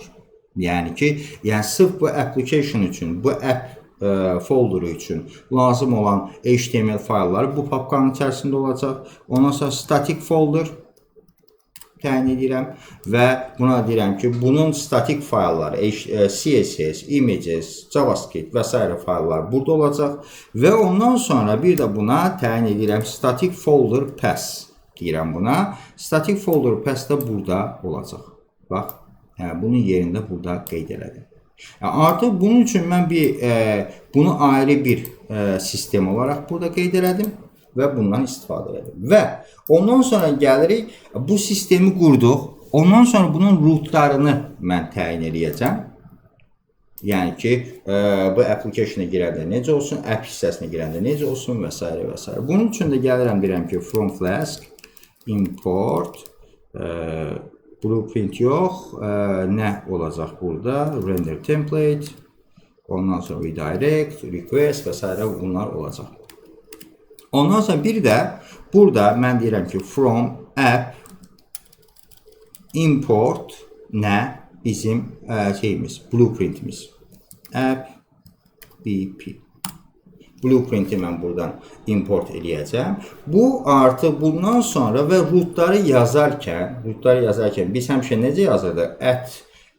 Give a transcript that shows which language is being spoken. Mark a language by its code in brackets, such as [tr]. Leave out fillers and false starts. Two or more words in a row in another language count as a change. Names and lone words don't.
[az] Yəni ki, sırf bu application üçün, bu app folderu üçün lazım olan HTML faylları bu papkanın içərisində olacaq. Ondan sonra [en] static folder [az] təyin edirəm və buna deyirəm ki, bunun statik faylları, CSS, images, JavaScript və s. fayllar burada olacaq və ondan sonra bir də buna təyin edirəm [en] static folder path [az] deyirəm buna. [en] Static folder path [az] da burada olacaq. Bax, bunun yerində burada qeyd elədim. Artıq bunun üçün mən bunu ayrı bir sistem olaraq burada qeyd elədim və bundan istifadə edelim. Və ondan sonra gəlirik, bu sistemi qurduq. Ondan sonra bunun rootlarını mən təyin edəcəm. Yəni ki, bu application-a girəndə necə olsun, app hissəsinə girəndə necə olsun və s. və s. Bunun üçün də gəlirəm, deyirəm ki, [en] from Flask import blueprint [az] yox, nə olacaq burada? [en] Render template, [az] ondan sonra redirect, request və s. bunlar olacaq. Ondan sonra bir də burada mən deyirəm ki, [en] from app import [az] nə? Bizim şeyimiz, blueprintimiz. App BP. Blueprinti mən buradan import edəcəm. Bu artıq bundan sonra və rootları yazarkən biz həmişə necə yazırdıq?